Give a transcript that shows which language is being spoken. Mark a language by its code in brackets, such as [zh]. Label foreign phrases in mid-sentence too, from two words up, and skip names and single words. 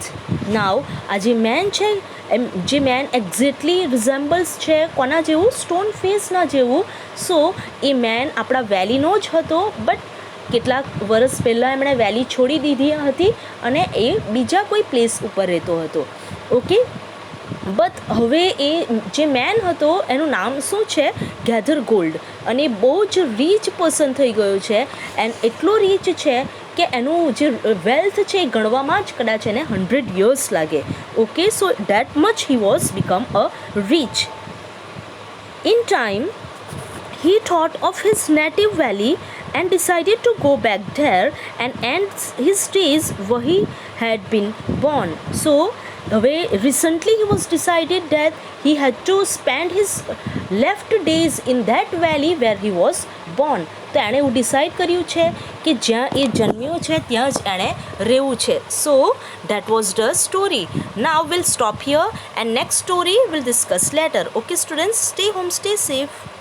[gu] Now આ જે મેન છે, જે મેન [en] exactly resembles [gu] છે કોના જેવું? સ્ટોન ફેસના જેવું. સો એ મેન આપણા વેલીનો જ હતો, બટ કેટલાક વર્ષ પહેલાં એમણે વેલી છોડી દીધી હતી અને એ બીજા કોઈ પ્લેસ ઉપર રહેતો હતો. [en] okay, but [gu] હવે એ જે મેન હતો એનું નામ શું છે? ગેધર ગોલ્ડ. અને બહુ જ [en] rich person [gu] થઈ ગયો છે એન્ડ એટલો રીચ છે કે એનું જે વેલ્થ છે એ ગણવામાં જ કદાચ એને 100 years લાગે. [en] okay, so that much he was become a rich. in time he thought of his native valley and decided to go back there and end his days where he had been born. So recently he was decided that he had to spend his left days in that valley where he was born. [gu] તો એણે એવું ડિસાઇડ કર્યું છે કે જ્યાં એ જન્મ્યો છે ત્યાં જ એણે રહેવું છે. [en] સો that was the story. Now we'll stop here and next story we'll discuss later. Okay students, stay home, stay safe.